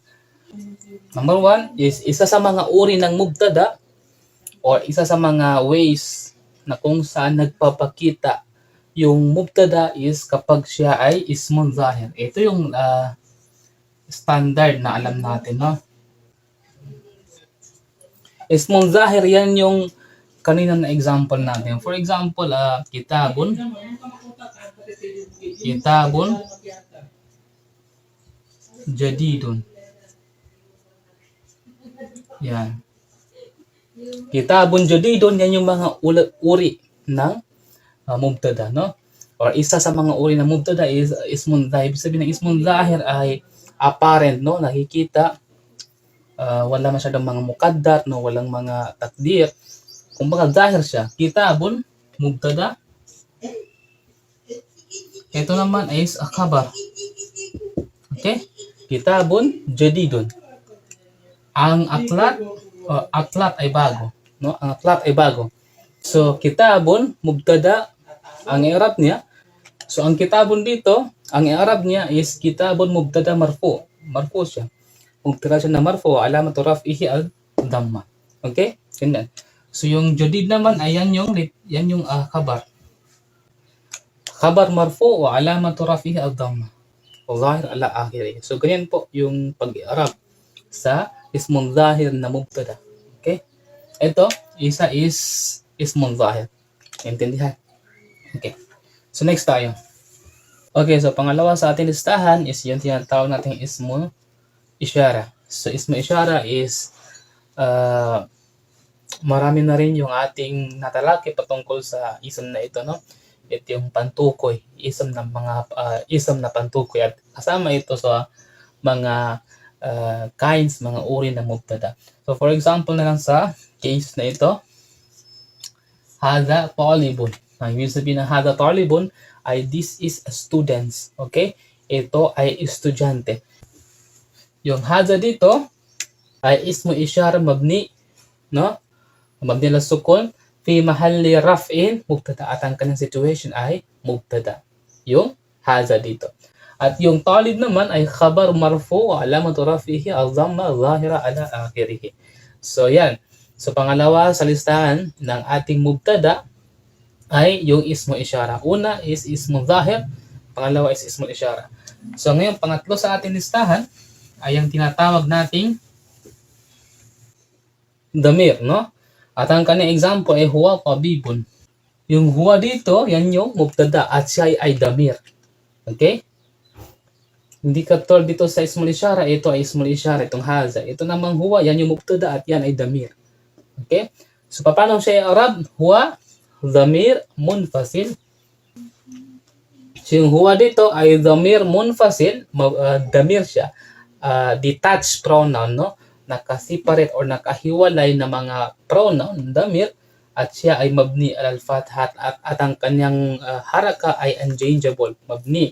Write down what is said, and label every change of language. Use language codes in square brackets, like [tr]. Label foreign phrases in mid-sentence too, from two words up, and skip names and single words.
[en] Number 1 is [tl] isa sa mga uri ng mubtada or isa sa mga ways na kung saan nagpapakita yung mubtada is kapag siya ay [ar] اسم ظاهر. [tl] Ito yung standard na alam natin, no? [ar] اسم ظاهر, [tl] yan yung kanina na example natin. For example, [ar] كتاب جديد. Yan. كتاب جديد, [tl] yan yung mga uri ng mubtada, no? Or isa sa mga uri ng mubtada is [ar] اسم ظاهر. [tl] Ibig sabihin ng [ar] اسم ظاهر [tl] ay apparent, no? Nakikita, wala masyadong mga mukaddar, no? Walang mga takdir. Kumbaga zahir siya. [ar] كتاب مبتدأ. [tl] Ito naman is khabar. [ar] Okay? كتاب جديد. [tl] Ang aklat ay bago, no? Ang aklat ay bago. So [ar] كتاب مبتدأ, [tl] ang i'rab niya. So ang kitabun dito, ang i'rab niya is [ar] كتاب مبتدأ مرفوع. [tl] Marfu siya. [ar] مبتدأ [tl] siya na [ar] مرفوع علامة رفعه الضمة. [tl] Okay? Ganyan. So yung jadid naman ay yan yung khabar. [ar] خبر مرفوع وعلامة رفعه الضمة. ظاهرة على آخره. [tl] So ganyan po yung pag-i'rab sa [ar] اسم ظاهر [tl] na mubtada. Okay? Ito, isa is [ar] اسم ظاهر. [tl] Intindihan? Okay. So next tayo. Okay, so pangalawa sa ating listahan is yung tinatawag nating [ar] اسم الإشارة. [tl] So [ar] اسم الإشارة [tl] is marami na rin yung ating natalaki patungkol sa ism na ito, no? Ito yung pantukoy, ism na pantukoy, at kasama ito sa mga kinds, mga uri ng mubtada. So [en] for example [tl] na lang sa case na ito, [ar] هذا طالب. [tl] Ang ibig sabihin ng [ar] هذا طالب [tl] ay [en] this is a student. [tl] Okay? Ito ay estudyante. Yung hadha dito ay [ar] اسم إشارة مبني, [tl] no? [ar] مبني على السكون في محل رفع مبتدأ, [tl] at ang kanyang situation ay mubtada. Yung hadha dito. At yung talib naman ay [ar] خبر مرفوع وعلامة رفعه الضمة الظاهرة على آخره. [tl] So yan. So pangalawa sa listahan ng ating mubtada ay yung [ar] اسم إشارة. [tl] Una is [ar] اسم ظاهر, [tl] pangalawa is [ar] اسم إشارة. [tl] So ngayon pangatlo sa ating listahan ay yung tinatawag nating damir, no? At ang kanyang example ay [ar] هو طبيب. [tl] Yung huwa dito, yan yung mubtada at siya ay damir. Okay? Hindi katulad dito sa [ar] اسم الإشارة, [tl] ito ay [ar] اسم الإشارة, [tl] itong haza. Ito namang huwa, yan yung mubtada at yan ay damir. Okay? So paano siya i'rab? [ar] هو ضمير منفصل. [tl] So yung huwa dito ay [ar] ضمير منفصل, [tl] damir siya. [en] Detached pronoun, no? [tl] Naka-separate or nakahiwalay na mga pronoun, damir, at siya ay [ar] مبني الفتحة, [tl] at ang kanyang haraka ay unchangeable, mabni.